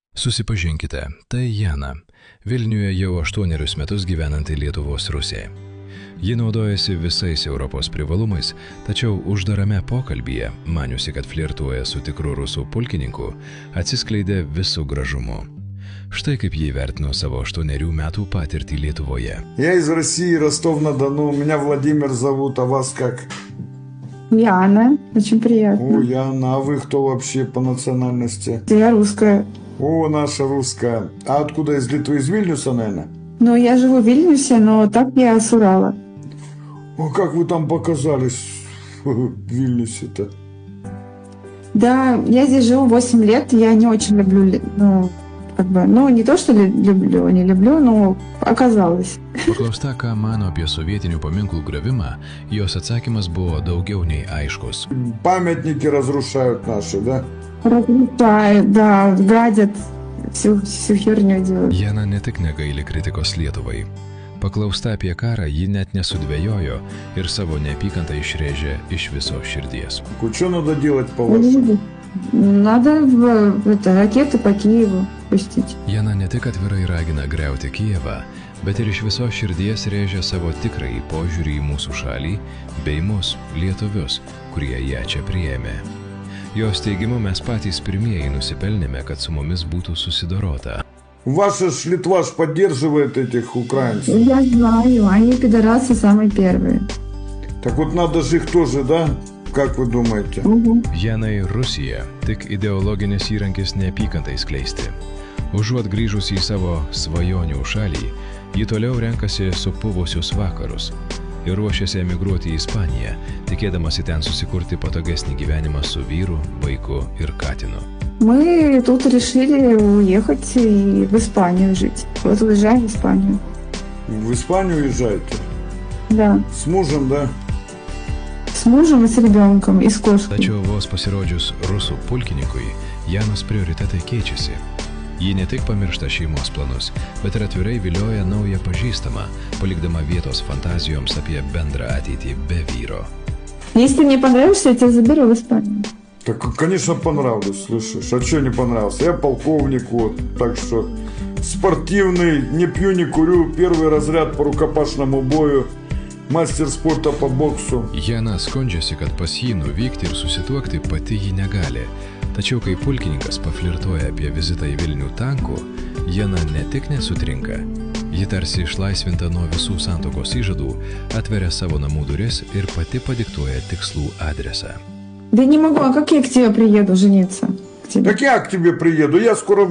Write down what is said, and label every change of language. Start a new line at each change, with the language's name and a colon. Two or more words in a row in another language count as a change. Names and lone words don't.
Lithuanian: Susipažinkite, tai Jana, Vilniuje jau 8 metus gyvenanti Lietuvos rusė. Ji naudojasi visais Europos privalumais, tačiau uždarame pokalbyje, maniusi, kad flirtuoja su tikru rusų pulkininku, atsiskleidė visų gražumu. Štai kaip jį vertino savo 8 metų patirtį Lietuvoje.
Russian: Я из России, Ростов-на-Дону. Меня Владимир зовут, а вас как? Яна, очень приятно. О, Яна, а вы кто вообще по национальности? Я русская. О, наша русская. А откуда, из Литвы, из Вильнюса, наверное? Ну, я живу в Вильнюсе, но так я с Урала. О, как вы там показались в Вильнюсе-то? Да, я здесь живу 8 лет, я не очень люблю, не то, что люблю, не люблю, но оказалось.
Lithuanian: Paklausta, ką mano apie sovietinių paminklų griovimą, jos atsakymas buvo daugiau nei aiškus.
Russian: Памятники разрушают наши, да? Разрушают, да, гадят, всю херню делают.
Lithuanian: Jana ne tik negaili kritikos Lietuvai. Paklausta apie karą, ji net nesudvejojo ir savo neapykantą išrėžė iš viso širdies.
Russian: Что надо делать по-вашему? Надо ракеты по Киеву пустить.
Lithuanian: Jana ne tik atvirai ragina griauti Kijevą, bet ir iš viso širdies rėžia savo tikrąjį požiūrį į mūsų šalį bei mus, lietuvius, kurie ją čia priėmė. Jos teigimu mes patys pirmieji nusipelnėme, kad su mumis būtų susidorota.
Russian: Ваша ж Литва ж поддерживает этих украинцев. Я знаю, они пидорасы самые первые. Так вот надо же их тоже, да? Как вы думаете?
Lithuanian: Janai Rusija tik ideologinis įrankis neapykantai skleisti. Užuot grįžusi į savo svajonių šalį, ji toliau renkasi supuvusius vakarus ir ruošiasi emigruoti į Ispaniją, tikėdamasi ten susikurti patogesnį gyvenimą su vyru, vaiku ir katinu.
Russian: Мы тут решили уехать и в Испанию жить. Вот уезжаем в Испанию. В Испанию уезжаете? Да. С мужем, да? С мужем и с ребенком, и с кошкой.
Lithuanian: Tačiau vos pasirodžius rusų pulkininkui, Janos prioritetai keičiasi. Ji ne tik pamiršta šeimos planus, bet ir atvirai vilioja naują pažįstamą, palikdama vietos fantazijoms apie bendrą ateitį be vyro.
Russian: Если мне понравишься, я тебя заберу в Испанию. Так, конечно, понравлюсь, слышишь. А что не понравился? Я полковник, вот. Так что спортивный, не пью, не курю, первый разряд по рукопашному бою, мастер спорта по боксу.
Lithuanian: Jana skundžiasi, kad pas jį nuvykti ir susituokti pati ji negali. Tačiau kai pulkininkas paflirtuoja apie vizitą į Vilnių tanku, Jana ne tik nesutrinka, ji tarsi išlaisvinta nuo visų santuokos įžadų, atveria savo namų duris ir pati padiktuoja tikslų adresą.
Russian: Да не могу, а как я к тебе приеду жениться? К тебе? Так я к тебе приеду, я скоро в